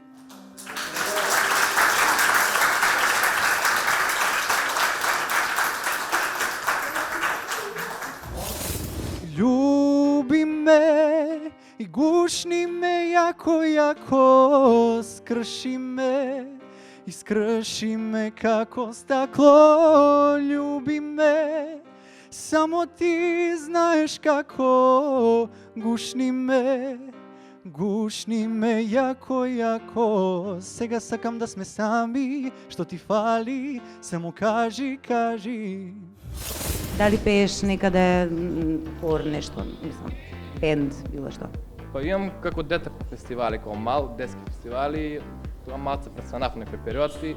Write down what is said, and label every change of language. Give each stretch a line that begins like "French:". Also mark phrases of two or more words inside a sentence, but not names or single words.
Serbian: Ljubi me i gušni me jako, jako, skrši me i skrši me kako staklo. Ljubi me, samo ti znaš kako, gušni me jako, jako.
Macedonian: Сега сакам да сме сами, што ти фали, само кажи, кажи. Дали пееш некаде хор нешто, мислам, бенд, било што? Па имам како дете по фестивали, како мал, детски фестивали, тоа малце престанав некој периоди.